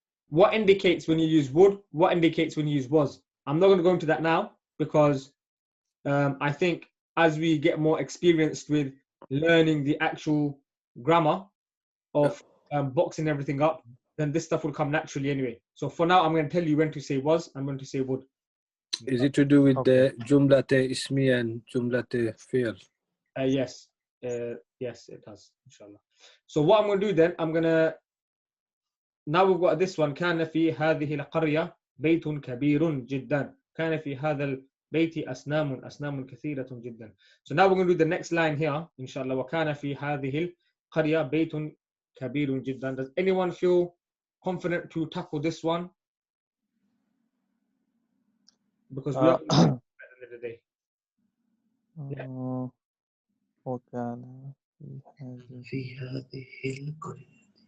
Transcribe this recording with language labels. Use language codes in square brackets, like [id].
[en] What indicates when you use would? What indicates when you use was? I'm not going to go into that now because I think as we get more experienced with learning the actual grammar of boxing everything up, then this stuff will come naturally anyway. So for now, I'm going to tell you when to say was and when to say would. Is it to do with the jumlate ismi and jumlate fi'l? Yes. Yes, it does, inshallah. So what I'm going to do then, now we've got this one. [ar] كان في هذه القرية بيت كبير جدا. كان في هذا البيت أصنام كثيرة جدا. [en] So now we're going to do the next line here, inshallah. [ar] وكان في هذه القرية بيت كبير جدا. [en] Does anyone feel confident to tackle this one? Because we are at the end of the day. [ar] وكان في هذه القرية.